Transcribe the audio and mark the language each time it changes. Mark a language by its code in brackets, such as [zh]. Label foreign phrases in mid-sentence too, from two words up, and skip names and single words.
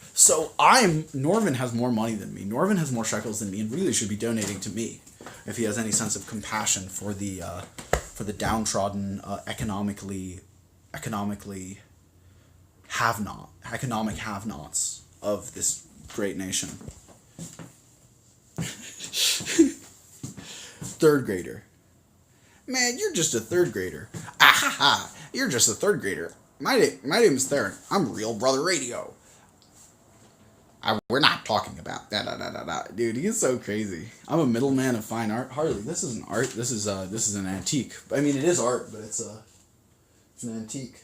[en] So Norvin has more money than me. Norvin has more shekels than me and really should be donating to me if he has any sense of compassion for the downtrodden, economic have-nots of this great nation. Third grader. Man, you're just a third grader. Ah-ha-ha, you're just a third grader. My name is Theron. I'm Real Brother Radio. We're not talking about that. Dude, he's so crazy. I'm a middleman of fine art. Harley, this isn't art. This is an antique. I mean, it is art, but it's an antique.